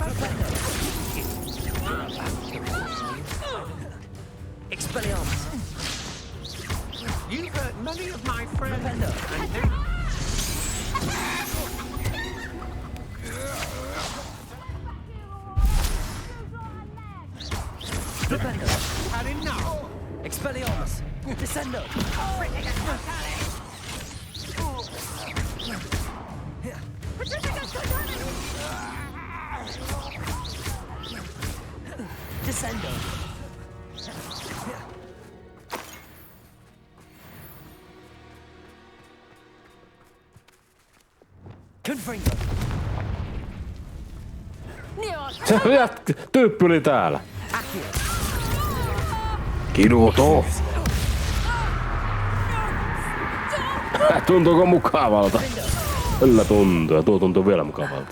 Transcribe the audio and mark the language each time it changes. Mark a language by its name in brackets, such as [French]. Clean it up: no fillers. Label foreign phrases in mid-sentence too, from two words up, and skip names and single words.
[English] Expelliarmus. You hurt many of my friends. And now... Had enough. Expelliarmus. Descendo. Descendo. Confringo. [Finnish] Tyyppi oli täällä. Kiduto. Tuntuuko mukavalta? Kyllä tuntuu, ja tuo tuntuu vielä mukavalta.